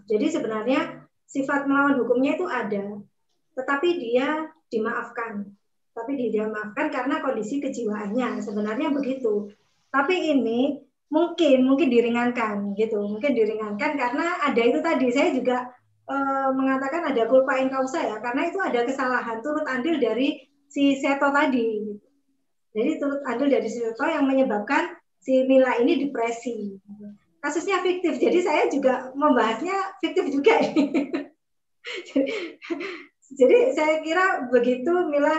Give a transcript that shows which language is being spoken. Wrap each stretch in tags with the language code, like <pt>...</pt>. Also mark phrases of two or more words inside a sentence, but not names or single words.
<id>Jadi sebenarnya sifat melawan hukumnya itu ada, tetapi dia dimaafkan. Tapi dia dimaafkan karena kondisi kejiwaannya, sebenarnya begitu. Tapi ini mungkin diringankan gitu, mungkin diringankan karena ada itu tadi, saya juga mengatakan ada</id> <la>culpa in causa</la> <id>ya, karena itu ada kesalahan turut andil dari si Seto tadi. Jadi turut andil dari si Seto yang menyebabkan si Mila ini depresi. Kasusnya fiktif, jadi saya juga membahasnya fiktif juga. Jadi saya kira begitu Mila.</id>